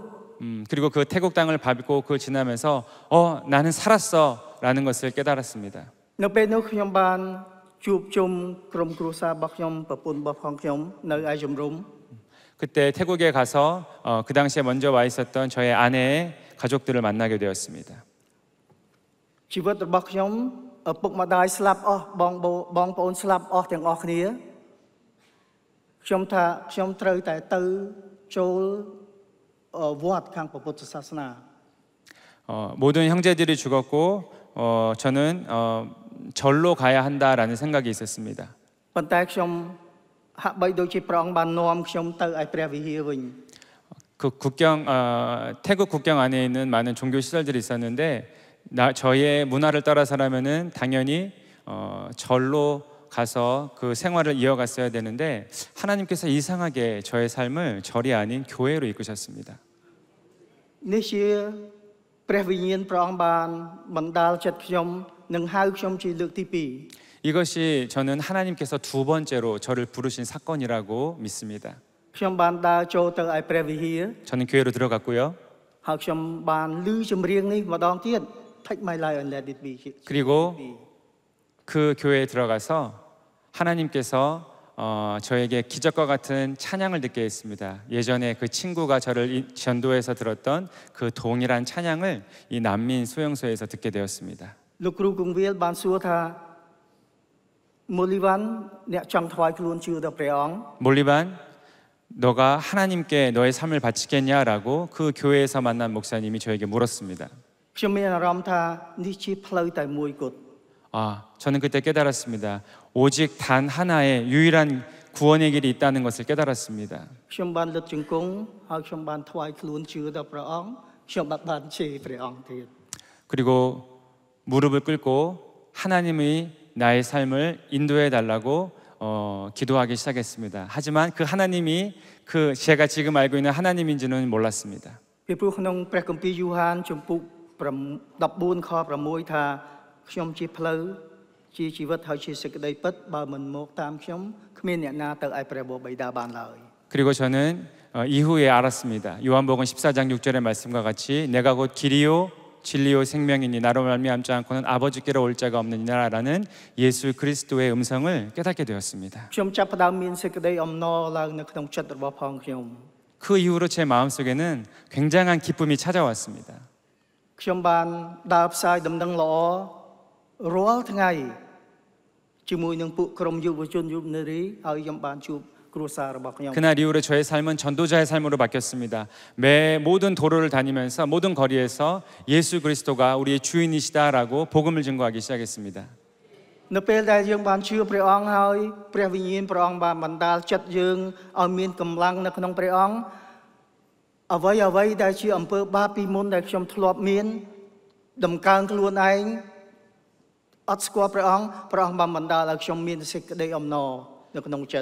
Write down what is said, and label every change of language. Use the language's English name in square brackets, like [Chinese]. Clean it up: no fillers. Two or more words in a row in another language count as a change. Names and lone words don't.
[Korean] 그리고 그 태국 땅을 밟고 그 지나면서 나는 살았어라는 것을 깨달았습니다. [Khmer] នៅពេលនោះខ្ញុំបានជួបជុំក្រុមគ្រួសាររបស់ខ្ញុំប្រពន្ធរបស់ផងខ្ញុំនៅឯជំរំ [Korean] 그때 태국에 가서 그 당시에 먼저 와 있었던 저의 아내의 가족들을 만나게 되었습니다. [Khmer] ជីវិតរបស់ខ្ញុំឪពុកម្ដាយស្លាប់អស់បងប្អូនស្លាប់អស់ទាំងអស់គ្នាខ្ញុំថាខ្ញុំត្រូវតែទៅចូលវត្តខាងពុទ្ធសាសនា [Korean] 모든 형제들이 죽었고 저는 절로 가야 한다라는 생각이 있었습니다. [Khmer] ប៉ុន្តែខ្ញុំហាក់បីដូចជាព្រះអង្គបាននាំខ្ញុំទៅឯព្រះវិហារវិញ [Korean] 그 태국 국경 안에 있는 많은 종교 시설들이 있었는데 저의 문화를 따라서라면은 당연히 절로 가서 그 생활을 이어갔어야 되는데 하나님께서 이상하게 저의 삶을 절이 아닌 교회로 이끄셨습니다. [Khmer] នេះជាព្រះវិញ្ញាណព្រះអង្គបានបណ្ដាលចិត្តខ្ញុំនឹងហៅខ្ញុំជាលើកទី [Korean] 이것이 저는 하나님께서 두 번째로 저를 부르신 사건이라고 믿습니다. [Khmer] ខ្ញុំបានដើរចូលទៅឯព្រះវិហារ [Korean] 저는 교회로 들어갔고요. [Khmer] ហើយខ្ញុំបានឮចម្រៀងនេះម្ដងទៀត [English] Take my life and let it be. [Korean] 그리고 그 교회에 들어가서 하나님께서 저에게 기적과 같은 찬양을 듣게 했습니다. 예전에 그 친구가 저를 전도해서 들었던 그 동일한 찬양을 이 난민 수용소에서 듣게 되었습니다. [Khmer] លោកគ្រូគង្វាលបានសួរថាមូលីវ៉ាន់អ្នកចង់ថ្វាយខ្លួនជឿដល់ព្រះអង្គ [Korean] 몰리반 너가 하나님께 너의 삶을 바치겠냐라고 그 교회에서 만난 목사님이 저에게 물었습니다. [Khmer] ខ្ញុំមានអារម្មណ៍ថានេះជាផ្លូវតែមួយគត់ [Korean] 저는 그때 깨달았습니다. 오직 단 하나의 유일한 구원의 길이 있다는 것을 깨달았습니다. [Khmer] ខ្ញុំបានលុតជង្គង់ហើយខ្ញុំបានថ្វាយខ្លួនជឿដល់ព្រះអង្គខ្ញុំបានជេរព្រះអង្គទៀត [Korean] 그리고 무릎을 꿇고 하나님이 나의 삶을 인도해 달라고 기도하기 시작했습니다. 하지만 그 하나님이 제가 지금 알고 있는 하나님인지는 몰랐습니다. [Khmer] ពីព្រោះក្នុងព្រះគម្ពីរយូហានជំពូក14ខ6ថាខ្ញុំជាផ្លូវជាជីវិតហើយជាសេចក្តីពិតបើមិនមកតាមខ្ញុំគ្មានអ្នកណាទៅឯព្រះបិតាបានឡើយ [Korean] 그리고 저는 이후에 알았습니다. 요한복음 14장 6절의 말씀과 같이 내가 곧 길이요 진리요 생명이니 나로 말미암지 않고는 아버지께로 올 자가 없느니라라는 예수 그리스도의 음성을 깨닫게 되었습니다. [Khmer] ខ្ញុំចាប់ផ្ដើមមានសេចក្តីអំណរឡើងនៅក្នុងចិត្តរបស់ផងខ្ញុំ [Korean] 그 이후로 제 마음속에는 굉장한 기쁨이 찾아왔습니다. [Khmer] ខ្ញុំបានដើរផ្សាយដំណឹងល្អរាល់ថ្ងៃជាមួយនឹងពួកក្រុមយុវជនយុវនារីហើយខ្ញុំបានជួបគ្រួសាររបស់ខ្ញុំ [Korean] 그날 이후로 저의 삶은 전도자의 삶으로 바뀌었습니다. 매 모든 도로를 다니면서 모든 거리에서 예수 그리스도가 우리의 주인이시다라고 복음을 증거하기 시작했습니다. [Khmer] នៅពេលដែលយើងបានជឿព្រះអង្គហើយព្រះវិញ្ញាណព្រះអង្គបានបណ្ដាលចិត្តយើងឲ្យមានកម្លាំងនៅក្នុងព្រះអង្គអ្វីដែលជាអំពើបាបពីមុនដែលខ្ញុំធ្លាប់មានដំកើងខ្លួនឯងអត់ស្គាល់ព្រះអង្គបានបណ្ដាលឲ្យខ្ញុំមានសេចក្តីអំណរនៅក្នុងចិត្ត